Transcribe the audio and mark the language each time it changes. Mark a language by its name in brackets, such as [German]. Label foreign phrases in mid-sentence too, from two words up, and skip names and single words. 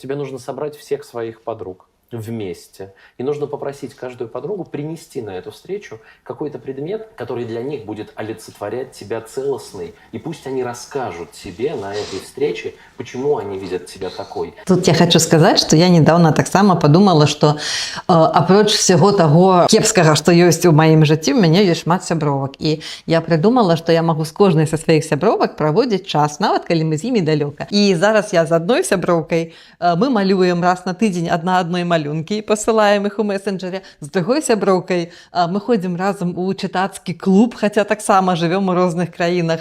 [Russian] Тебе нужно собрать всех своих подруг вместе. И нужно попросить каждую подругу принести на эту встречу какой-то предмет, который для них будет олицетворять тебя целостный. И пусть они расскажут тебе на этой встрече, почему они видят тебя такой. Тут я хочу сказать, что я недавно так само подумала, что апроч всего того кепскага, что есть у моим жыцці, [Belarusian] у мяне ёсць шмат сябровак. І [Russian] я придумала, что я могу [Belarusian] с кожнай са сваіх сябровак праводзіць час, нават калі мы з імі далёка. І зараз я з адной сяброўкай, мы малюем раз на тыдзень адна адной малюнкі і пасылаем іх у месенджере. З другой сяброўкай мы ходзім разам у чытацкі клуб, хаця таксама жывём у розных краінах.